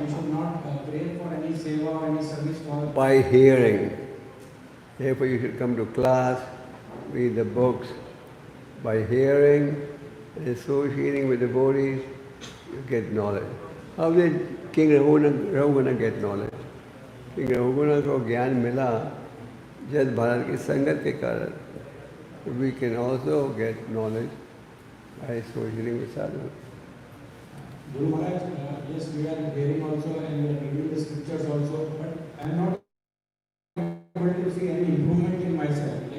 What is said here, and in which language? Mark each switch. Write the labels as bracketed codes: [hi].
[en] We should not pray for any seva or any service for. By hearing. Therefore, you should come to class, read the books. By hearing and associating with devotees, you get knowledge. How did King Raghunatha get knowledge? [hi] King Raghunatha को ज्ञान मिला जब भारत की संगत के कारण. [en] We can also get knowledge by associating with sadhu. Guru Maharaj, yes, we are hearing also and we are reading the scriptures also, but I am not able to see any improvement in myself.